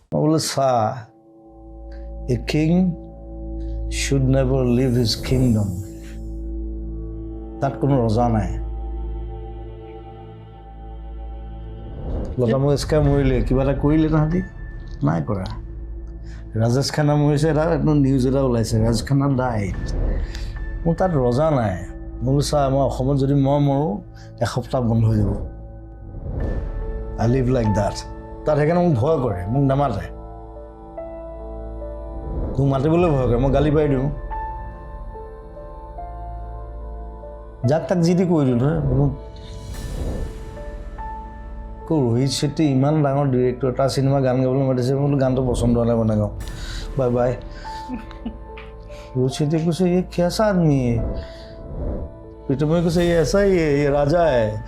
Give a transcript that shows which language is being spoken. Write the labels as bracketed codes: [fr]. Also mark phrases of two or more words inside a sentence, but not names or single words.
[as] বোলে চা, [en] a king should never leave his kingdom. [as] তাত কোনো ৰজা নাই। লতা মংগেশকাৰ মৰিলে, কিবা এটা কৰিলে তাহাঁতি? নাই কৰা। ৰাজেশ খান্না মৰিছে, এটা নিউজ এটা ওলাইছে, ৰাজেশ খান্না ডাইড। মোৰ তাত ৰজা নাই। মই বোলো চা, মই অসমত যদি মই মৰোঁ এসপ্তাহ বন্ধ হৈ যাব। [en] I live like that. [as] তাত সেইকাৰণে মোক ভয় কৰে, মোক নামাতে। তোক মাতিবলৈ ভয় কৰে, মই গালি পাৰি দিওঁ। যাক তাক যি টি কৰি দিওঁ নহয়। ৰোহিত শেট্টি ইমান ডাঙৰ ডিৰেক্টৰ, তাৰ চিনেমা গান গাবলৈ মাতিছে, মই বোলো গানটো পচন্দ হ'লে বনাই গাওঁ, [en] bye bye. [as] ৰোহিত শেট্টিয়ে কৈছে [hi] ये कैसा आदमी है? [as] প্ৰীতমে কৈছে [hi] ये ऐसा ही है, ये राजा है।